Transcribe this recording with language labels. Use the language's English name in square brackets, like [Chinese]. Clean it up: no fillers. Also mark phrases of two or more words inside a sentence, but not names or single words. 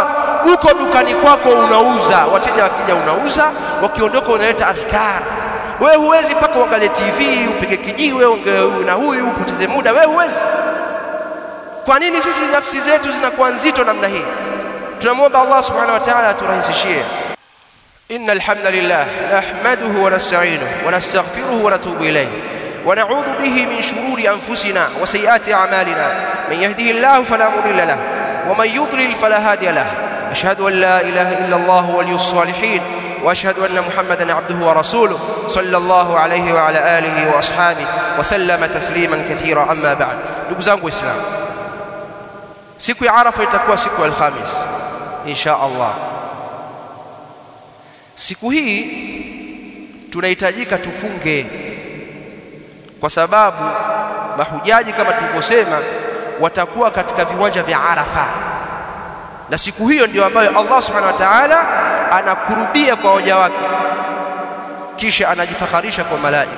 [Swahili] Uko dukani kwako unauza, wateja wakija unauza, wakiondoka unaleta adhkar. Wewe huwezi mpaka uangalie TV, upige kijiwe, ongee na huyu, upoteze muda. Wewe huwezi. Kwa nini sisi nafsi zetu zinakuwa nzito namna hii? Tunamuomba Allah [Arabic] سبحانه وتعالى [Swahili] aturahisishie. [Arabic] إن الحمد لله نحمده ونستعينه ونستغفره ونتوب إليه ونعوذ به من شرور أنفسنا وسيئات أعمالنا. من يهده الله فلا مضل له ومن يضلل فلا هادي له. أشهد أن لا إله إلا الله ولي الصالحين وأشهد أن محمدا عبده ورسوله صلى الله عليه وعلى آله وأصحابه وسلم تسليما كثيرا. أما بعد. [Swahili] Ndugu zangu Waislamu, siku ya Arafa itakuwa siku ya Alhamis [Arabic] إن شاء الله. [Swahili] Siku hii tunahitajika tufunge, kwa sababu mahujaji kama tulivyosema watakuwa katika viwanja vya Arafa, na siku hiyo ndio ambayo Allah [Arabic] سبحانه وتعالى [Swahili] anakurubia kwa waja wake, kisha anajifakharisha kwa malaika.